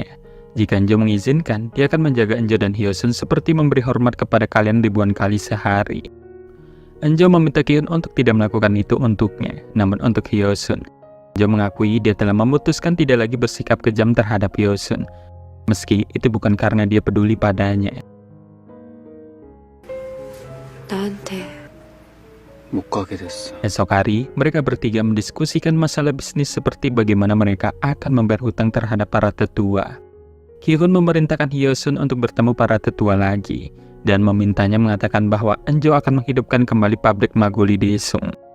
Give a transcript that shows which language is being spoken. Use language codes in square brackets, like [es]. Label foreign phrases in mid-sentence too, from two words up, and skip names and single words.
[id] Jika Enjo mengizinkan, dia akan menjaga Enjo dan Hyosun seperti memberi hormat kepada kalian ribuan kali sehari. Enjo meminta Ki-hun untuk tidak melakukan itu untuknya, namun untuk Hyosun. Enjo mengakui dia telah memutuskan tidak lagi bersikap kejam terhadap Hyosun, meski itu bukan karena dia peduli padanya. [ko] 나한테 못 가게 됐어. [id] Esok hari, mereka bertiga mendiskusikan masalah bisnis seperti bagaimana mereka akan membayar hutang terhadap para tetua. Ki-hun memerintahkan Hyosun untuk bertemu para tetua lagi, dan memintanya mengatakan bahwa Enjo akan menghidupkan kembali pabrik Magoli Daesung.